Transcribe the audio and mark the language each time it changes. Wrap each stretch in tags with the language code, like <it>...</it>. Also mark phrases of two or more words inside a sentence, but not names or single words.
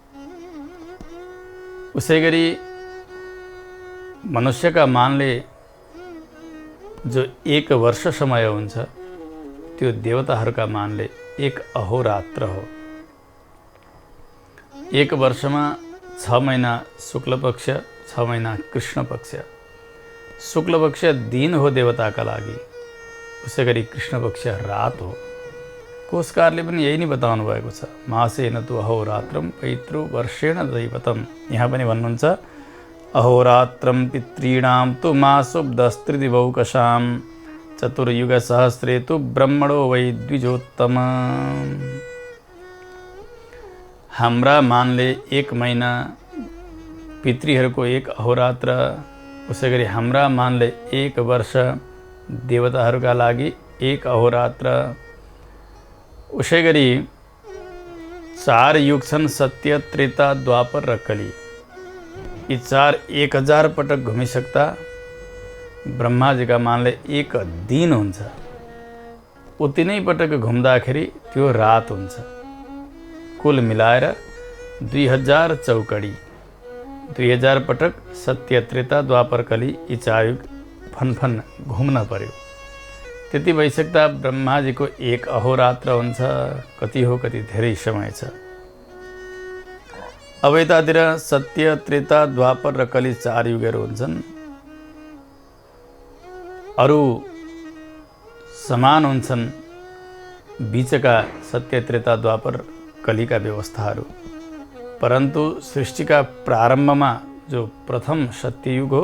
<ne>उसै गरी मनुष्यका मानले जो 1 वर्ष समय हुन्छ, त्यो देवताहरूका मानले 1 अहोरात्र हो। 1 वर्षमा 6 महिना शुक्ल पक्ष, 6 महिना कृष्ण पक्ष। शुक्ल पक्ष दिन हो देवताका लागि, उसै गरी कृष्ण पक्ष रात हो। कोशकारले पनि यही नै बताउनु भएको छ।</ne> <sa>मासेन तु अहोरात्रम पैतृ वर्षेण दैवतम।</sa> <ne>यहाँ पनि भन्नुहुन्छ,</ne> <sa>अहोरात्रम पितॄणां तु मासोब्दस्त्रिदिवौकशां चतुर्युग सहस्रे तु ब्रह्मणो वै द्विजोत्तम।</sa> <ne>हाम्रा मानले 1 महिना, पितृहरूको 1 अहोरात्र, उसै गरी हाम्रा मानले 1 वर्ष, देवताहरूका लागि 1 अहोरात्र। उसै गरी 4 युग छन्, सत्य, त्रेता, द्वापर र कली। यी 4 1000 पटक घुमिसक्दा ब्रह्माजीका मानले 1 दिन हुन्छ। उति नै पटक घुम्दाखेरि त्यो रात हुन्छ। कुल मिलाएर 2000 चौकडी, 2000 पटक सत्य त्रेता द्वापर कली यी चारयुग फनफन घुम्न पर्यो। त्यति भइसक्दा ब्रह्माजीको एक अहोरात्र हुन्छ। कति हो, कति धेरै समय छ। अब यतातिर सत्य त्रेता द्वापर र कली 4 युगहरू हुन्छन्। अरू समान हुन्छन् बीचका सत्य त्रेता द्वापर कलीका व्यवस्थाहरू, परन्तु सृष्टिका प्रारम्भमा जो प्रथम सत्ययुग हो</ne>